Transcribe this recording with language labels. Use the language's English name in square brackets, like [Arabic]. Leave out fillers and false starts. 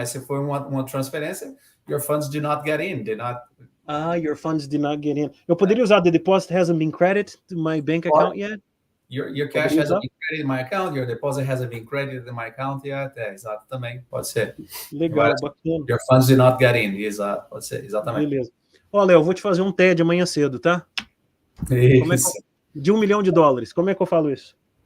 [Portuguese] Mas se for uma transferência, [English] your funds did not get in, your funds did not get in. [Portuguese] Eu poderia usar [English] the deposit hasn't been credited to my bank account yet? Your cash hasn't been credited in my account, your deposit hasn't been credited in my account yet. [Portuguese] Exato, também, pode ser. Legal, bacana. [English] Your funds did not get in, [Portuguese] exato, pode ser, exatamente. Beleza. Ó, Léo, eu vou te fazer um TED amanhã cedo, tá? Como é que de $1 milhão. Como é que eu falo isso?